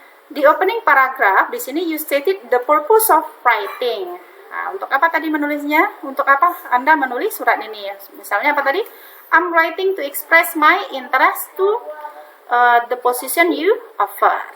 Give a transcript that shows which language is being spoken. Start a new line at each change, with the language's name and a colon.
Indonesian: Di opening paragraph di sini
English: you stated the purpose of writing.
Indonesian: Nah, untuk apa tadi menulisnya? Untuk apa Anda menulis surat ini ya? Misalnya apa tadi?
English: I'm writing to express my interest to the position you offer.